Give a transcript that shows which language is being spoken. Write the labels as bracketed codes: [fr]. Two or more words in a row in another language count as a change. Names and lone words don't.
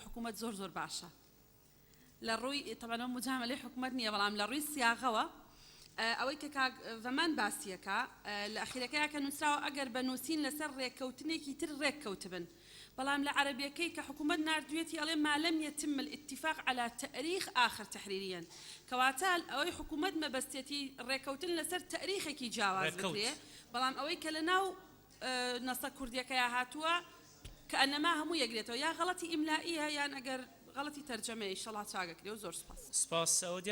[ckb] حکوومەت زۆر باشە لە ڕووی تەبەنە مجاملەی حکوومەت نییە بەڵام لە ڕووی سیاغەوە ئەوەی کە کاک ڤەمان باسیەکە لە ئەخیرەکەیە کە نووسراوە ئەگەر بەنووسین لەسەر ڕێککەوتنێکی تر ڕێککەوتبن بەڵام لە عەرەبیەکەی کە حکوومەت ناردوێتی ئەڵێ [ar] ما لم يتم الاتفاق على تاريخ آخر تحريريا [ckb] کەواتە ئەوەی حکوومەت مەبەستێتی ڕێککەوتن لەسەر تاریخێکی جیاواز بکرێ بەڵام ئەوەی کە لە ناو نەسە کوردیەکەیە هاتووە کە ئەنەما هەموو یەکرێتەوە یا غەڵەتی ئیملائیە یان ئەگەر غەڵەتی تەرجەمەی ئینشەڵڵا چاگەکرێ و زۆر سپاس.